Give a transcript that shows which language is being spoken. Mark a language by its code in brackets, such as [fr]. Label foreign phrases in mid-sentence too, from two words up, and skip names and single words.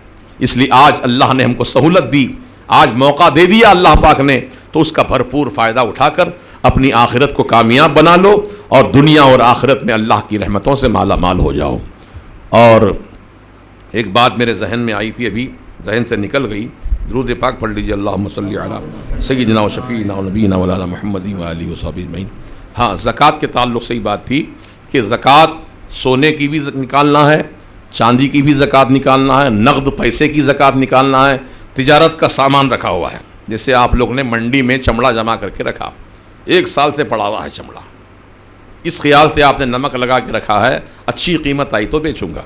[ur] اس لیے آج اللہ نے ہم کو سہولت دی, آج موقع دے دیا اللہ پاک نے, تو اس کا بھرپور فائدہ اٹھا کر اپنی آخرت کو کامیاب بنا لو اور دنیا اور آخرت میں اللہ کی رحمتوں سے مالا مال ہو جاؤ. اور ایک بات میرے ذہن میں آئی تھی, ابھی ذہن سے نکل گئی. درود پاک پڑھ لیجیے, [ar] اللہم صلی علی سیدنا و شفیعنا و نبینا و مولانا محمد و آلہ و صحبہ اجمعین. [ur] ہاں, زکوٰۃ کے تعلق سے ہی بات تھی کہ زکوٰۃ سونے کی بھی نکالنا ہے, چاندی کی بھی زکوٰۃ نکالنا ہے, نقد پیسے کی زکوٰۃ نکالنا ہے, تجارت کا سامان رکھا ہوا ہے. جیسے آپ لوگ نے منڈی میں چمڑا جمع کر کے رکھا, 1 سال سے پڑا ہوا ہے چمڑا, اس خیال سے آپ نے نمک لگا کے رکھا ہے, اچھی قیمت آئی تو بیچوں گا.